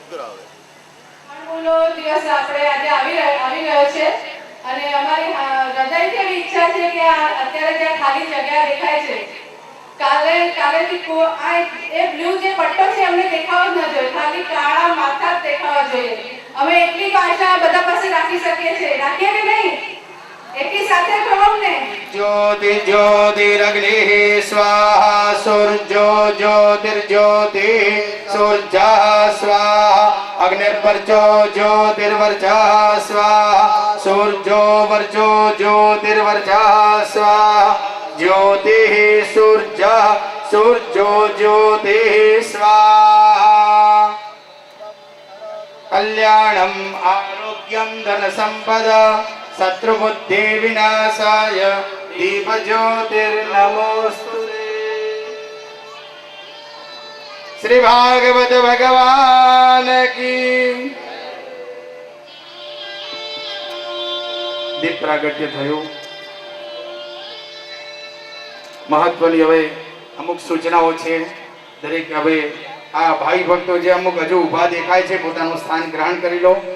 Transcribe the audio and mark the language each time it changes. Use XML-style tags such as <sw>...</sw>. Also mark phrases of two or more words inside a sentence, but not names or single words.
<gu>દિવસ આપણે આજે આવી રહ્યો છે અને અમારી હૃદયથી એવી ઈચ્છા છે કે અત્યારે જે ખાલી જગ્યા દેખાય છે કાલેથી એ બ્લુ જે પટ્ટો છે અમને દેખાવો જ ન જોઈએ, ખાલી કાળા માથા જ દેખાવા જોઈએ. અમે એટલી આશા બધા પાસે રાખી શકીએ છીએ, રાખીએ કે નહીં? એકી સાથે કહો ને.</gu> <sa>ज्योति ज्योतिरग्निः स्वाहा सूर्यो ज्योतिर्ज्योतिः सूर्यः स्वाहा अग्नि अग्निर्वर्चो ज्योतिर्वर्चः स्वाहा सूर्यो वर्चो ज्योतिर्वर्चः स्वाहा ज्योतिः सूर्यः सूर्यो ज्योतिः स्वाहा कल्याणम् आरोग्यं धनसम्पदा शत्रुबुद्धि विनाशाय दीपज्योतिर्नमोस्तुते।</sa> <hi>श्री भागवत भगवान की</hi> <gu>દીપ પ્રાગટ્ય થયું। મહત્વની હવે અમુક સૂચનાઓ છે। દરેક હવે આ ભાઈ ભક્તો જે અમુક હજુ ઊભા દેખાય છે પોતાનું સ્થાન ગ્રહણ કરી લો।</gu>